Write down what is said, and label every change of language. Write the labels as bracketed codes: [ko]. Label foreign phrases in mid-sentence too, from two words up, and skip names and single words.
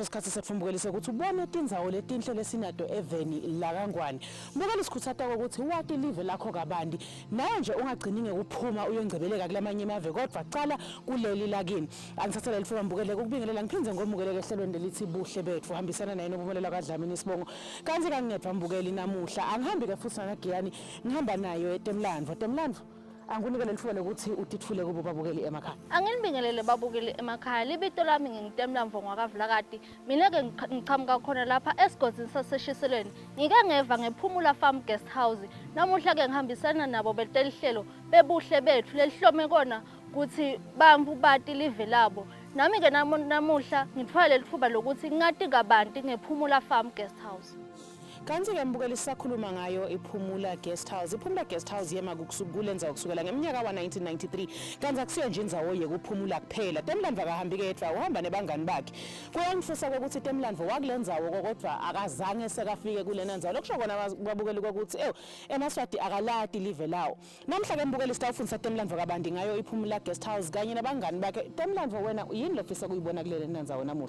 [ss] sikhathi sethu mbukeli ukuthi ubone indzawo letinhle lesinato eveni la kaNgwane mbukeli sikhuthata ukuthi wati live lakho kabandi naye nje ungagcini ngekuphuma uyongcebeleka kulamanye emave kodwa cala kuleli lakini angithathela lifuba mbukele ukubingelela ngiphinze ngomukeleke ehlelweni lelithi Buhle Betfu hambisana naye nobumelela kaDlamini Sibongo kanti kangepha mbukeli namuhla angihambi ke futhi naGiyani ngihamba nayo eTemlandvo angunikele lifuba lokuthi utithule kubo babukeli emakhaya anginibingelele babukeli emakhaya libito lami ngiTemlandvo ngwakavulakati mina ke ngichamuka khona lapha esigodini saseshiselweni ngike ngeva ngePhumula Guesthouse namuhla ke ngihambisana nabo betelihlelo bebuhle bethu lelihlome kona ukuthi bamvu bati live labo nami ke namuhla ngithwale lithuba lokuthi ngati kabanti ngePhumula Guesthouse kanti ke mbukeli sisakhuluma ngayo iPhumula Guesthouse Guesthouse yema kulenza kusukela ngeminyaka wa1993 kanti akusiyo nje indzawo yekuphumula kuphela Temlandvo akahambi kedwa uhamba nebangani bakhe kuyangifisa ukuthi Temlandvo wakulenzawo kodwa akazange sekafike kulena ndzawo lokusho kona babukeli ukuthi emaswati akalati live lawo namhla ke mbukeli sitawufundisa Temlandvo kabandi ngayo iPhumula Guesthouse kanye nabangani bakhe Temlandvo wena yini lofisa kuyibona kuleli ndzawo namuhla